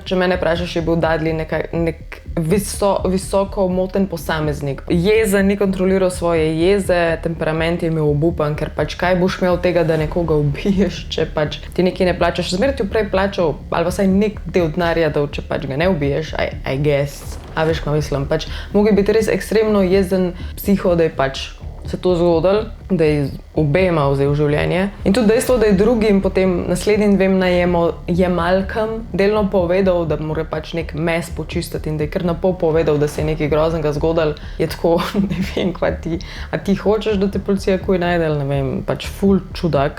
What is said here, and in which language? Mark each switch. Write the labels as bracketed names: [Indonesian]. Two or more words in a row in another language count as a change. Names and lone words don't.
[Slovenian] Če mene vprašaš, je bil Dudley nek visoko moten posameznik. Jeza, ni kontroliral svoje jeze, temperament je imel obupan, ker pač kaj boš imel tega, da nekoga ubiješ, če pač ti nekaj ne plačaš. Zmeraj ti prej plačal, ali pa saj nek del denarja, da če pač ga ne ubiješ, [English] I guess. [Slovenian] A veš, kaj mislim, pač mogel biti res ekstremno jezen psiho, da je pač se to zgodilo, da je obema vzel življenje. In tudi dejstvo, da je drugim potem naslednjim dvem najemalkam delno povedal, da mora pač nek mes počistiti in da je kar napol povedal, da se je nekaj groznega zgodilo, je tako, ne vem, a ti hočeš, da te policija kuj najde, ne vem, pač ful čudak.